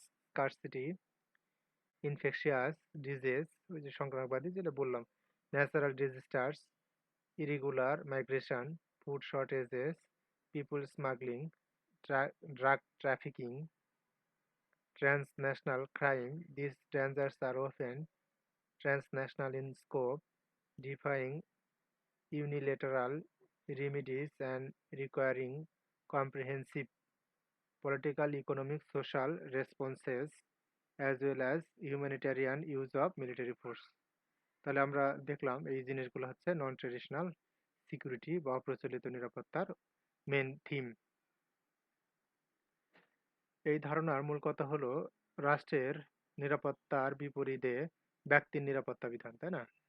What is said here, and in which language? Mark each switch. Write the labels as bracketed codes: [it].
[en] scarcity, infectious disease, [bn] ওই যে সংক্রামকবাদী যেটা বললাম, [en] Natural disasters, irregular migration, food shortages, people smuggling, drug trafficking, transnational crime. These dangers are often transnational in scope, defying unilateral remedies and requiring comprehensive political, economic, social responses as well as humanitarian use of military force. [bn] তাহলে আমরা দেখলাম এই জিনিসগুলো হচ্ছে নন traditional security বা অপ্রচলিত নিরাপত্তার main theme. এই ধারণার মূল কথা হলো রাষ্ট্রের নিরাপত্তার বিপরীতে ব্যক্তির নিরাপত্তা বিধান, তাই না?